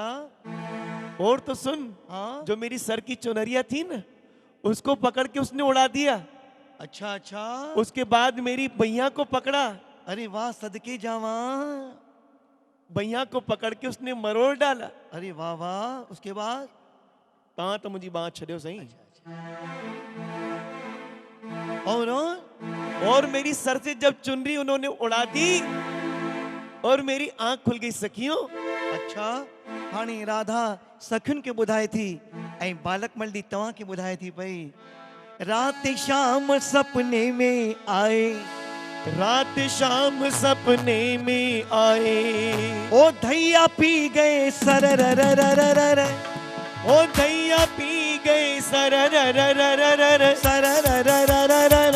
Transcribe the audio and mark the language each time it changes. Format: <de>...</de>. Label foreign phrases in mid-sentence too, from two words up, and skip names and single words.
<hi>और तो सुन, हाँ जो मेरी सर की चुनरिया थी ना उसको पकड़ के उसने उड़ा दिया। अच्छा अच्छा उसके बाद मेरी भैया को पकड़ा, अरे वाह</hi> <pa>ਸਦਕੇ ਜਾਵਾ।</pa> <hi>भैया को पकड़ के उसने मरोड़ डाला। अरे वाह वाह उसके बाद</hi> <sd>तव्हां तो मुंहिंजी बांह छॾियो सही।</sd> <hi>और मेरी सर से जब चुनरी उन्होंने उड़ा दी और मेरी आंख खुल गई सखियों।</hi> <sd>अच्छा हाणे राधा सखियुनि खे ॿुधाए थी ऐं बालक मल्दी तव्हां खे ॿुधाए थी पई</sd> <hi>रात शाम सपने में आए, रात शाम सपने में आए, ओ धैया पी गए सररररररर, ओ दैया पी गए सररररररर, सररररररर,</hi>